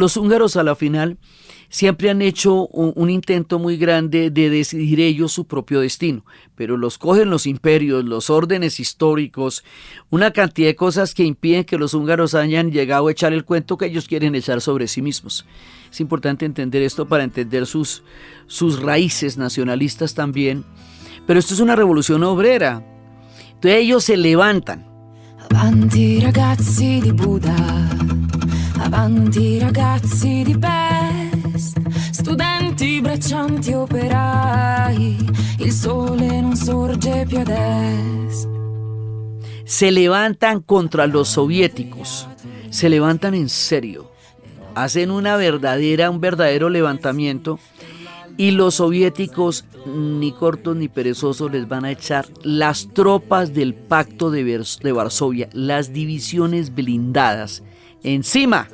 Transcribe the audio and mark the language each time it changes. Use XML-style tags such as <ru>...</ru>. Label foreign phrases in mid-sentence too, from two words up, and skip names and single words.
<es>Los húngaros a la final siempre han hecho un intento muy grande de decidir ellos su propio destino, pero los cogen los imperios, los órdenes históricos, una cantidad de cosas que impiden que los húngaros hayan llegado a echar el cuento que ellos quieren echar sobre sí mismos. Es importante entender esto para entender sus raíces nacionalistas también, pero esto es una revolución obrera. Entonces ellos se levantan.</es> <it>Avanti ragazzi di Buda, avanti ragazzi di Pest, studenti, braccianti, operai, il sole non sorge più ad est.</it> <es>Se levantan contra los soviéticos, se levantan en serio, hacen un verdadero levantamiento, y los soviéticos, ni cortos ni perezosos, les van a echar las tropas del Pacto de Varsovia, las divisiones blindadas, encima.</es>